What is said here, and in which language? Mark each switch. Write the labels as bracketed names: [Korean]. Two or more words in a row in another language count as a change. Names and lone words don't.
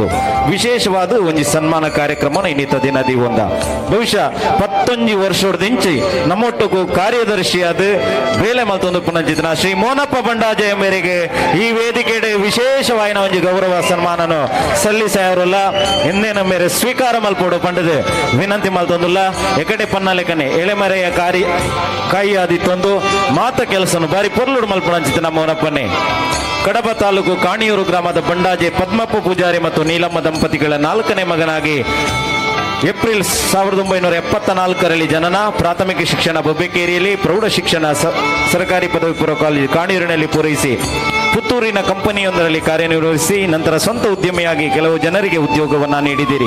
[Tulu] ವಿಶೇಷವಾದ ಒಂದು ಸನ್ಮಾನ ಕಾರ್ಯಕ್ರಮ ಇನ್ನಿತ ದಿನದಿ ಒಂದ ಬಹುಶಃ 11 ವರ್ಷದಿಂಚಿ ನಮ್ಮೊಟ್ಟಿಗೂ ಕಾರ್ಯದರ್ಶಿಯಾದ ಬೇಲೆ ಮಲ್ತೊಂದು ಪುನಂಚಿತನ ಶ್ರೀ ಮೋನಪ್ಪ ಬಂಡಾಜೆ ಮೇರೆಗೆ ಈ ವೇದಿಕೆಡೆ ವಿಶೇಷವಾಯಿನ ಒಂದು ಗೌರವ ಸನ್ಮಾನನು ಸಲ್ಲಿಸಾಯವರಲ್ಲ ಎಂದೇನ ಮೇರೆ ಸ್ವೀಕಾರ ಮಲ್ಪೋಡು ಪಂಡದೆ ವಿನಂತಿ ಮಲ್ತೊಂದುಲ್ಲ ಎಕಡೆ ಪನ್ನ ಲೆಕ್ಕನೆ ಎಳೆಮರೆಯ ಕಾಯಿ ಆದಿತ್ತೊಂದು ಮಾತ ಕೆಲಸನು ಬಾರಿ ಪೊರ್ಲುಡು ಮಲ್ಪುಣಂಚಿತ ನಮ್ಮ ಮೋನಪ್ಪನೇ. [Kannada] ಕಡಬ ತಾಲೂಕು ಕಾಣಿಯೂರು ಗ್ರಾಮದ ಬಂಡಾಜೆ ಪದ್ಮಪ್ಪ ಪೂಜಾರಿ ಮತ್ತು ನೀಲಮ್ಮ ದಂಪತಿಗಳ 4ನೇ ಮಗನಾಗಿ ಏಪ್ರಿಲ್ 1974ರಲ್ಲಿ ಜನನ. ಪ್ರಾಥಮಿಕ ಶಿಕ್ಷಣ ಬೊಬ್ಬೆಕೇರಿಯಲ್ಲಿ, ಪ್ರೌಢ ಶಿಕ್ಷಣ ಸರ್ಕಾರಿ ಪದವಿ ಪೂರ್ವ ಕಾಲೇಜು ಕಾಣಿಯೂರಿನಲ್ಲಿ ಪೂರೈಸಿ ಪುತ್ತೂರಿನ ಕಂಪನಿಯೊಂದರಲ್ಲಿ ಕಾರ್ಯನಿರ್ವಹಿಸಿ ನಂತರ ಸ್ವಂತ ಉದ್ಯಮಿಯಾಗಿ ಕೆಲವು ಜನರಿಗೆ ಉದ್ಯೋಗವನ್ನ ನೀಡಿದ್ದೀರಿ.